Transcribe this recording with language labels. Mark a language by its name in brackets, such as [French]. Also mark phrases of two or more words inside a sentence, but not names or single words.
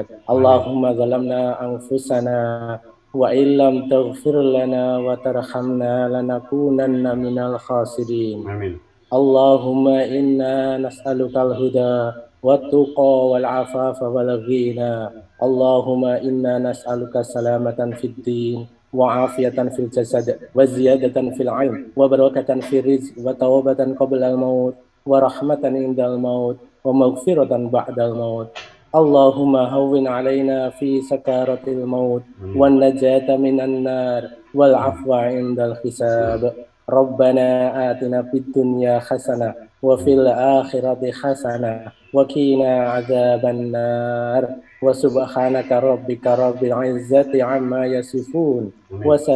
[Arabic] اللهم ظلمنا أنفسنا وإن لم تغفر لنا وترحمنا لنكونن من الخاسرين. Amin. اللهم إنا نسألك الهدى والتقى والعفاف والغنى. اللهم إنا نسألك سلامة في الدين وعافية في الجسد وزيادة في العلم وبركة في الرزق وتوبة قبل الموت ورحمة عند الموت ومغفرة بعد الموت. اللهم هون علينا في سكرات الموت والنجاة من النار والعفو عند الحساب. ربنا آتنا في الدنيا حسنة وفي الآخرة حسنة وقنا عذاب النار وسبحان ربك رب العزة عما يصفون و